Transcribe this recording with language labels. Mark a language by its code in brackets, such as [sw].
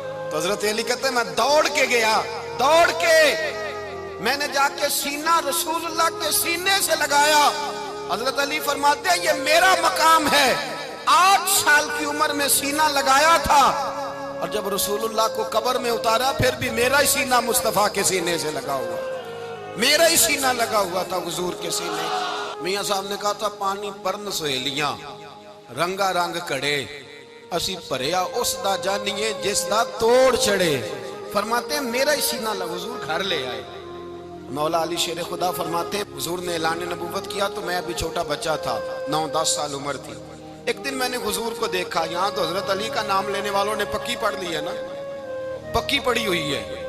[ur] تو حضرت علی کہتے ہیں میں دوڑ کے گیا, میں نے جا کے سینہ رسول اللہ کے سینے سے لگایا. حضرت علی فرماتے ہیں یہ میرا مقام ہے, 8 سال کی عمر میں سینہ لگایا تھا اور جب رسول اللہ کو قبر میں اتارا پھر بھی میرا ہی سینہ مصطفیٰ کے سینے سے لگا ہوا, میرا ہی سینہ لگا ہوا تھا حضور کے سینے. [pa] میاں صاحب نے کہا تھا پانی پرن سہیلیاں رنگا رنگ کڑے, اسی پریا اس دا جانیے جس دا توڑ چڑھے. [ur] فرماتے ہیں میرا ہی سینہ لگا, حضور گھر لے آئے. مولا علی شیر خدا فرماتے ہیں حضور نے اعلان نبوت کیا تو میں ابھی چھوٹا بچہ تھا, 9-10 سال عمر تھی. ایک دن میں نے حضور کو دیکھا, یہاں تو حضرت علی کا نام لینے والوں نے پکی پڑھ لی ہے نا, پکی پڑھی ہوئی ہے.